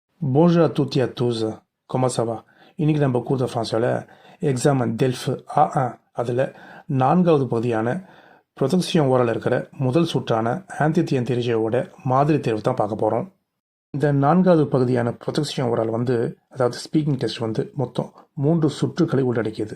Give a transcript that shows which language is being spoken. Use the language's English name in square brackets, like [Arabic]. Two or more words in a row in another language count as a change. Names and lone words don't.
[French] Bonjour à toutes et à tous. Comment ça va? [Tamil] இன்னைக்கு நம்ம [French] cours de français [Tamil] எக்ஸாம் டெல்ஃப் A1 அதில் 4வது பகுதியான [French] production orale [Tamil] இருக்கிற முதல் சுற்றான ஆந்தித்தியன் தெரிஜையோட மாதிரி தேர்வு தான் பார்க்க போகிறோம். இந்த 4வது பகுதியான [French] production orale [Tamil] அதாவது [English] speaking test [Tamil] மொத்தம் 3 சுற்றுக்களை உள்ளடக்கியது.